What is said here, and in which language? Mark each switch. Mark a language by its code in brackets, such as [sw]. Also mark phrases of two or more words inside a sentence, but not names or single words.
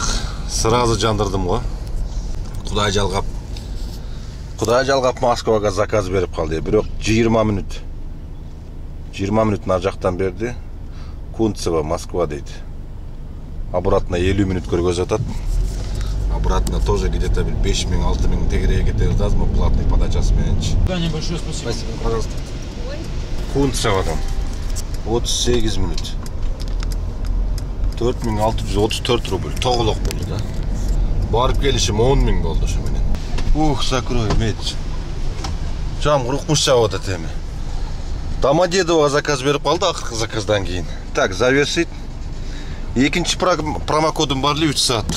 [ky] Сразу жандырдым го. Кудай жалгап Москвага заказ берип калды. Бирок 20 минут. 20 минут нар жактан берди. Кунцево, Москва дейт. Обратно 50 минут көргөзүп атат. [ru] Обратно тоже где-то [ky] 5.000-6.000 тегерее кетебиз да, платный подачасы мененчи. [ru] Большое спасибо. Спасибо, пожалуйста. Кунцеводан 38 минут. [ky] 4634 рубль. Тоголок болду да. Барып келишим 10.000 болду ошо менен. [ru] Закрой меч. [ky] Жамгыр укмуш жаап атат эми. Домодедово заказ берип калды акыркы заказдан кийин. [ru] Так, завершить. [ky] Экинчи промокодум бар эле 3 сааттык.